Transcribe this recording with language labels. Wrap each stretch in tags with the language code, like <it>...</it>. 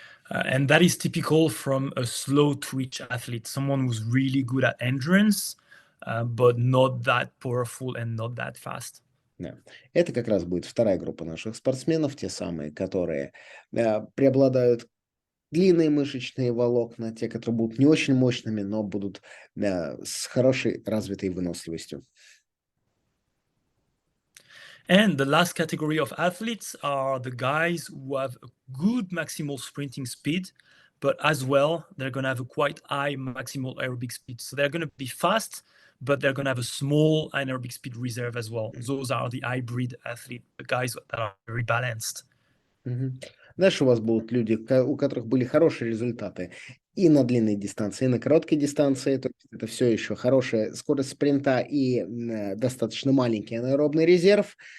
<en>And that is typical from a slow twitch athlete, someone who's really good at endurance, but not that powerful and not that fast.</en> <ru>Да. Это как раз будет вторая группа наших спортсменов, те самые, которые преобладают длинные мышечные волокна, те, которые будут не очень мощными, но будут с хорошей развитой выносливостью.</ru> <en>And the last category of athletes are the guys who have a good maximal sprinting speed, but as well, they're going to have a quite high maximal aerobic speed. So they're going to be fast, but they're going to have a small anaerobic speed reserve as well. Those are the hybrid athletes, the guys that are very balanced. Мгм.</en> <ru>Дальше у вас будут люди, у которых были хорошие результаты и на длинной дистанции, и на короткой дистанции. То есть это все еще хорошая скорость спринта и достаточно маленький анаэробный резерв.</ru>